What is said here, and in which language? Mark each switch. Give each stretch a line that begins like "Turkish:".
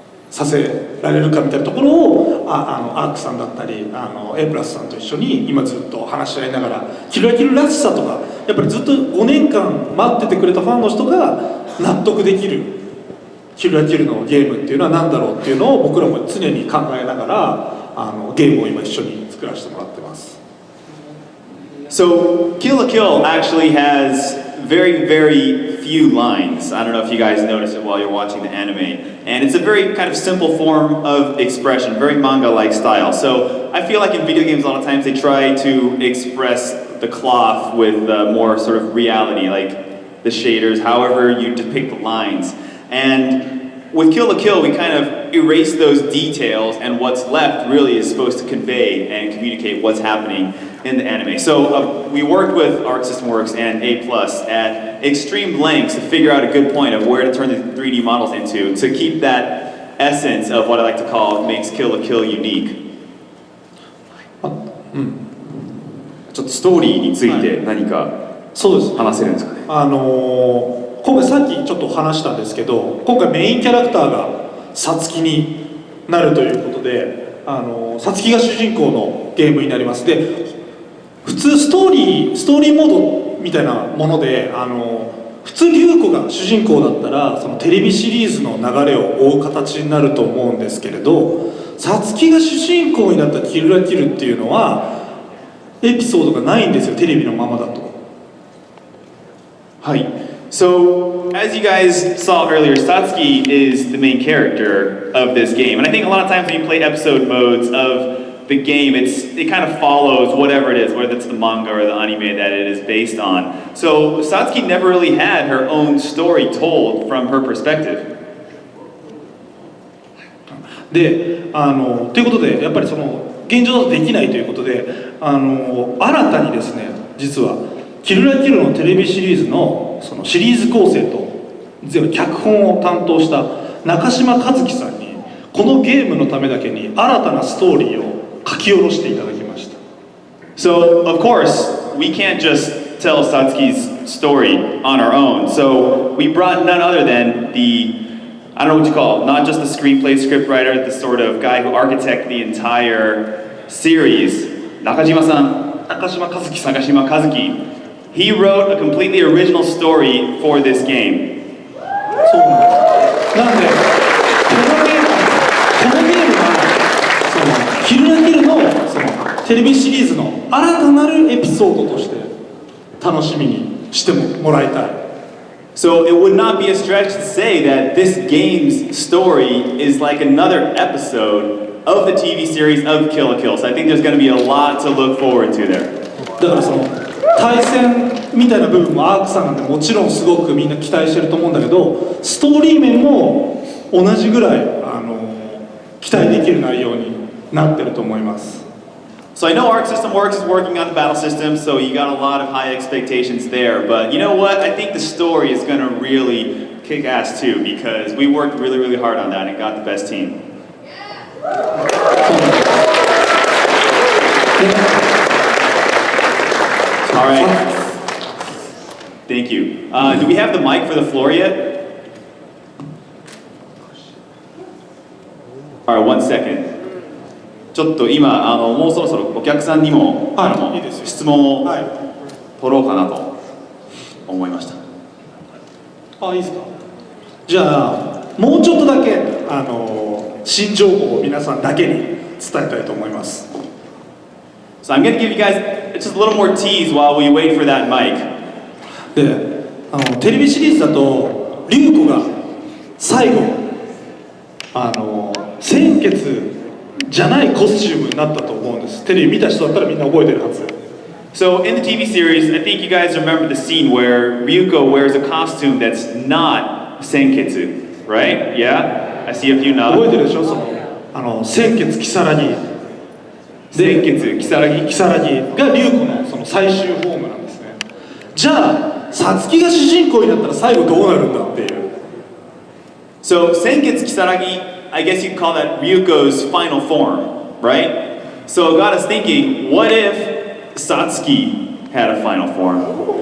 Japanese: させられるかみたいなところをアークさんだったりAプラスさんと一緒に今ずっと話し合いながらキルラキルらしさとかやっぱりずっと5年間待っててくれたファンの人が納得できるキルラキルのゲームっていうのは何だろうっていうのを僕らも常に考えながらゲームを今一緒に作らせてもらってます。
English: So, Kill la Kill actually has very, very few lines. I don't know if you guys noticed it while you're watching the anime. And it's a very kind of simple form of expression, very manga-like style. So, I feel like in video games a lot of times they try to express the cloth with more sort of reality, like the shaders, however you depict the lines. And with Kill la Kill, we kind of erase those details, and what's left really is supposed to convey and communicate what's happening in the anime. So we worked with Arc System Works and A+ at extreme lengths to figure out a good point of where to turn the 3D models into to keep that essence of what I like to call makes Kill la Kill unique.
Japanese: ちょっとストーリーについて何かそうです話せるんですかね。今回さっきちょっと話したんですけど、今回メインキャラクターがサツキになるということで、サツキが主人公のゲームになります。で、普通ストーリーモードみたいなもので、普通リュウコが主人公だったらそのテレビシリーズの流れを追う形になると思うんですけれど、サツキが主人公になったキルラキルっていうのはエピソードがないんですよ、テレビのままだと。はい。
English: So, as you guys saw earlier, Satsuki is the main character of this game. And I think a lot of times when you play episode modes of the game, it kind of follows whatever it is, whether it's the manga or the anime that it is based on. So, Satsuki never really had her own story told from her perspective.
Japanese: で、ということで、やっぱりその現状だとできないということで、新たにですね、実はキルラキルのテレビシリーズのそのシリーズ構成と全部脚本を担当した中島和樹さんにこのゲームのためだけに新たなストーリーを書き下ろしていただきました。
English: So, of course, we can't just tell Satsuki's story on our own. So, we brought none other than I don't know what you call it, not just the screenplay scriptwriter, the sort of guy who architected the entire series, Nakajima-san,
Japanese: Nakashima Kazuki さん。
English: Nakashima Kazuki. He wrote a completely original story for this game.
Japanese: そうなんです。なんでこのゲームはそのキルラキルのそのテレビシリーズの新たなるエピソードとして楽しみにしてもらいたい。
English: So it would not be a stretch to say that this game's story is like another episode of the TV series of Kill la Kill. So I think there's going to be a lot to look forward to there.
Japanese: だからその対戦みたいな部分もアークさんなんてもちろんすごくみんな期待してると思うんだけど、ストーリー面も同じぐらい期待できる内容になってると思います。
English: So I know Arc System Works is working on the battle system, so you got a lot of high expectations there. But you know what? I think the story is going to really kick ass too, because we worked really, really hard on that and got the best team. All right. Thank you. Do we have the mic for the floor yet? All right, 1 second.
Japanese: ちょっと今もうそろそろお客さんにも、いいですよ。質問をはい。取ろうかなと思いました。あ、いいですか。じゃあもうちょっとだけ新情報を皆さんだけに伝えたいと思います。
English: So I'm going to give you guys just a little more tease while we wait for that mic.
Japanese: で、テレビシリーズだとリュウコが最後鮮血じゃないコスチュームになったと思うんです。テレビ見た人だったらみんな覚えてるはず。
English: So in the TV series, I think you guys remember the scene where Ryuko wears a costume that's not Senketsu, right? Yeah? I see a few
Japanese: 覚え
English: nods.
Japanese: てるでしょ、その鮮血如月で
English: Senketsu, Kisaragi.
Japanese: 如月がリュウコのその最終フォームなんですね。じゃあサツキが主人公になったら最後どうなるんだっていう。
English: So Senketsu Kisaragi, I guess you'd call that Ryuko's final form, right? So it got us thinking, what if Satsuki had a final form?